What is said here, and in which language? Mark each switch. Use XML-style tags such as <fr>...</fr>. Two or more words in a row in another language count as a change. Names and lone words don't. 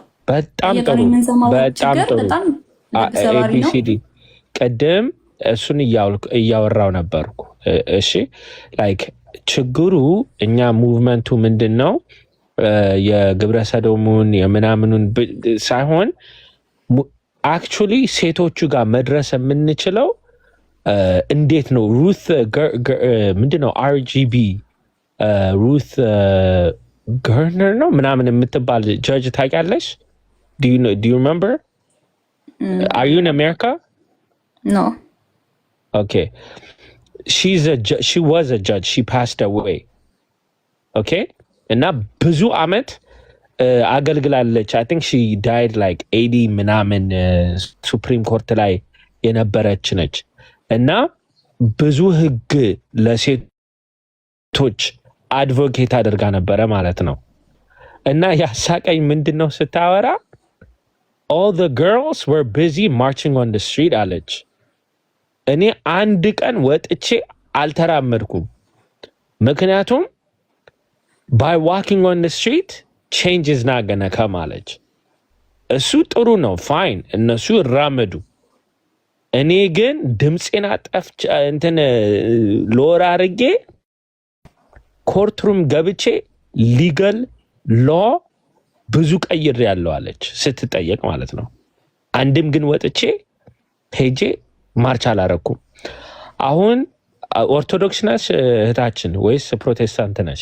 <am>በጣም ጥሩ ABCD ቀደም እሱን እያወራው ነበርኩ። እሺ ላይክ ችግሩ እኛ ሙቭመንቱ ምንድነው የግብረ ሰዶሙን የምናምኑን ሳይሆን አክቹሊ ሴቶቹ ጋር መድረስ የምንችለው እንዴት ነው? ሩት ምንድነው RGB ሩት ገርነር ነው ምናምን የምትባል ጀጅ ታውቂያለሽ?</am> <en>do you remember? Are you in America? No. Okay. She was a judge. She passed away.</en> <am>Okay? እና ብዙ አመት አገልግላለች።</am> <en>I think she died like 80</en> <am>ምናምን ሱፕሪም ኮርት ላይ የነበረች ነች። እና ብዙ ህግ ለሴቶች አድቮኬት አድርጋ ነበረ ማለት ነው። እና ያሳቀኝ ምንድነው ስታወራ</am> <en>all the girls were busy marching on the street</en> <am>አለች። እኔ አንድ ቀን ወጥቼ አልተራመድኩም። ምክንያቱም</am> <en>by walking on the street change is not gonna come</en> <am>አለች። እሱ ጥሩ ነው ፋይን፣ እነሱ ይራመዱ። እኔ ግን ድምፄን አጠፍቼ እንትን ሎራ አድርጌ ኮርትሩም ገብቼ</am> <en>legal law</en> <am>ብዙ ቀይር ያለው አለች ስትጠየቅ ማለት ነው። አንድም ግን ወጥቼ ሄጄ ማርች አላረኩም። አሁን ኦርቶዶክስ ነሽ እህታችን ወይስ ፕሮቴስታንት ነሽ?</am>